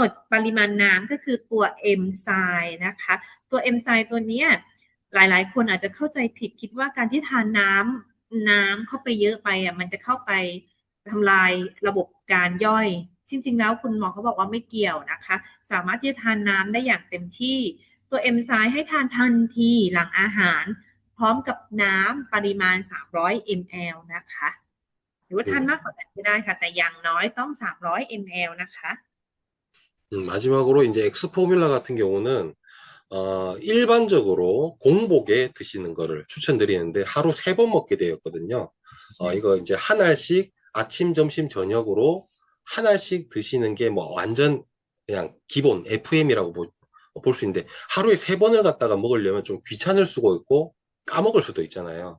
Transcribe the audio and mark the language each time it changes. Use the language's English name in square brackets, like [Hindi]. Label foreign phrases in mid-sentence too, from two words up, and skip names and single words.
[Thai] ดปริมาณน้ำก็คือตัวเอนไซม์นะคะตัวเอนไซม์ตัวนี้หลายๆคนอาจจะเข้าใจผิดคิดว่าการที่ทานน้ำเข้าไปเยอะไปมันจะเข้าไปทำลายระบบการย่อยจริงๆแล้วคุณหมอเขาบอกว่าไม่เกี่ยวนะคะสามารถที่จะทานน้ำได้อย่างเต็มที่ตัวเอนไซม์ให้ทานทันทีหลังอาหารพร้อมกับน้ำปริมาณ300 ml นะคะหรือว่าทานมากกว่านั้นก็ได้ค่ะแต่อย่างน้อยต้อง300 ml นะคะ [Korean] 마지막으로 이제 엑스포뮬라 같은 경우는 일반적으로 공복에 드시는 거를 추천드리는데 하루 3번 먹게 되었거든요. 이거 이제 한 알씩 아침, 점심, 저녁으로 한 알씩 드시는 게 뭐 완전 그냥 기본 FM이라고 볼 수 있는데 하루에 3번을 갖다가 먹으려면 좀 귀찮을 수가 있고 까먹을 수도 있잖아요.